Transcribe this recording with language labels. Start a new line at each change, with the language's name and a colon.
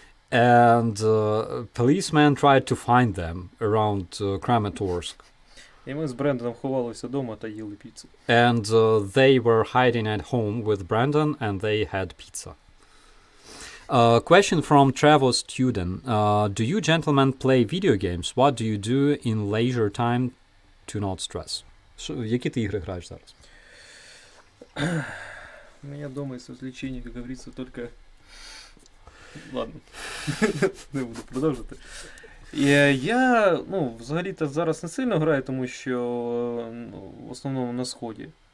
English: And policemen tried to find them around Kramatorsk.
Ukrainian: І ми з Брендоном ховалися вдома та їли піцу.
English: And they were hiding at home with Brandon, and they had pizza. Question from Travis Student. Do you gentlemen play video games? What do you do in leisure time to not stress?
Ukrainian: Які ти ігри граєш зараз?
Russian: У меня дома из развлечений, как говорится, только...
Ukrainian: Ладно, не буду продовжувати. Я, взагалі-то зараз не сильно граю, тому що в основному на Сході.